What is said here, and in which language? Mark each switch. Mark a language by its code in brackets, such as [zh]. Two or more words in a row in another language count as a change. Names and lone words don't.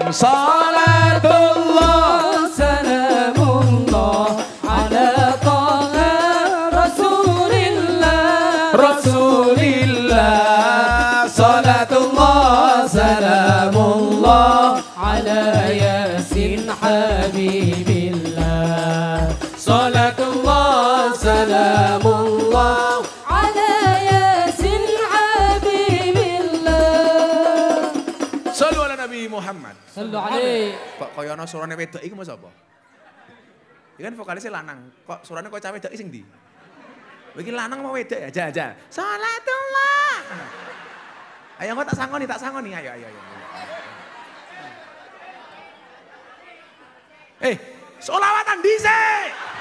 [ar] صلاة الله سلام الله على طه رسول الله. صلاة الله سلام الله على يس حبيب الله. صلاة الله سلام الله على يس حبيب الله. صلوا على النبي محمد. صلوا عليه. [jv] Kok kaya ana surane wedok iki mau sapa? Iki kan vokalisnya lanang. Kok surane kok cawe wedok sing ndi? Iki lanang mau wedok ya? Jajal. Salatullah. Ayo kok tak sangoni. Ayo. Sholawatan dhisik.